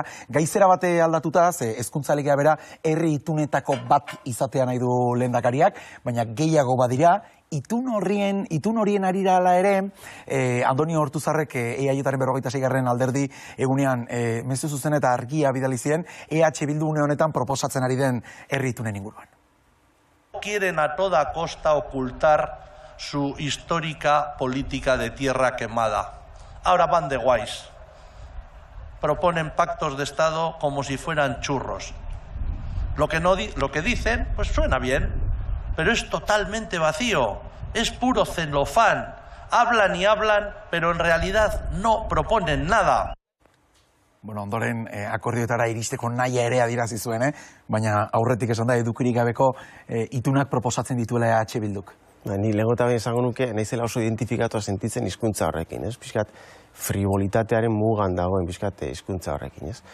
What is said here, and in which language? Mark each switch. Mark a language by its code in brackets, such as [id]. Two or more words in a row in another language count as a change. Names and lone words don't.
[eu] Gaizera bate aldatuta, hezkuntza legea bera herri itunetako bat izatea nahi du lehendakariak, baina gehiago badira, itun horien arira ala ere, Andoni Ortuzarrek EAJaren 46. alderdi egunean mezu zuzen eta argia bidali zien, EH Bildu une honetan proposatzen ari den herri itunen inguruan. [es] Quieren a toda costa ocultar su histórica política de tierra quemada. Ahora van de guays. Proponen pactos de Estado como si fueran churros. Lo que dicen, pues suena bien, pero es totalmente vacío, es puro celofán. Hablan y hablan, pero en realidad no proponen nada. [eu] Ondoren akordioetara iristeko nahia ere adierazi zuen, baina aurretik esan da edukirik gabeko itunak proposatzen dituela EH Bilduk. Ni legotaben esango nuke, naizela oso identifikatua sentitzen hizkuntza horrekin, ez? Piskat frivolitatearen mugan dagoen piskat hizkuntza horrekin, ez?